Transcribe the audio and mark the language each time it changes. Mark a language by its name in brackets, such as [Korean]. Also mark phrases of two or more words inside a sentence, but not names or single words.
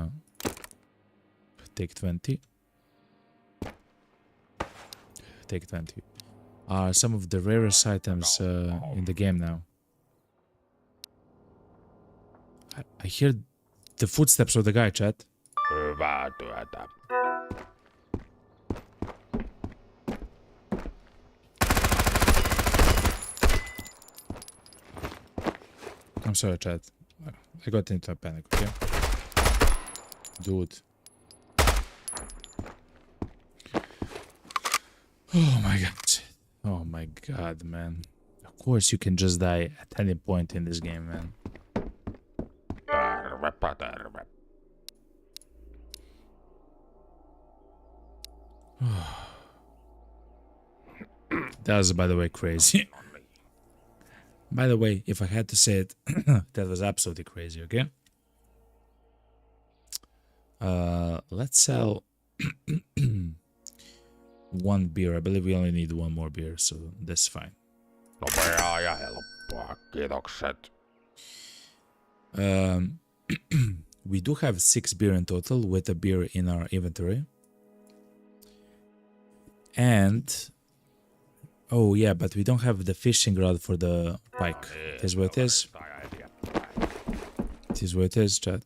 [English] Take 20. Take 20. Are some of the rarest items in the game now. I hear the footsteps of the guy, chat. [Finnish] Hyvää työtä. [English] I'm sorry, chat. I got into a panic, okay? Dude. Oh my god. Oh my god, man. Of course you can just die at any point in this game, man. [Finnish] Tervepä terve. [English] That was, by the way, crazy. By the way, if I had to say it, that was absolutely crazy, okay? Let's sell one beer. I believe we only need one more beer, so that's fine. [Finnish] Nopeaa ja helppoa. Kiitokset. [English] We do have 6 beer in total with a beer in our inventory. And... oh yeah, but we don't have the fishing rod for the pike. It is what it is. It is what it is, chat.